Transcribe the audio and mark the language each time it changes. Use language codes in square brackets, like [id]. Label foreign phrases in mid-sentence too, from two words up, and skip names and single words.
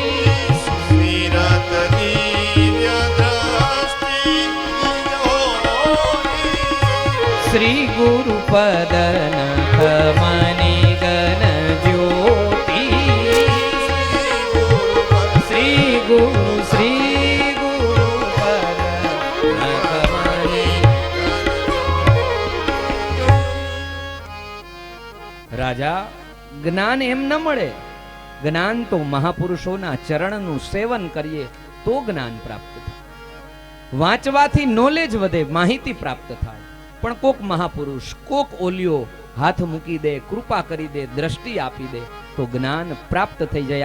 [awa] सुमिरत दिव्य दृष्टि होती, श्री गुरु पद नख मनि गन ज्योति, श्री गुरु पद नख मनि. [gu] રાજા, જ્ઞાન એમ ન મળે, જ્ઞાન તો મહાપુરુષોના ચરણનું સેવન કરીએ તો જ્ઞાન પ્રાપ્ત થાય. વાંચવાથી નોલેજ વધે, માહિતી પ્રાપ્ત થાય, પણ કોક મહાપુરુષ, કોક ઓલિયો હાથ મૂકી દે, કૃપા કરી દે, દ્રષ્ટિ આપી દે તો જ્ઞાન પ્રાપ્ત થઈ જાય.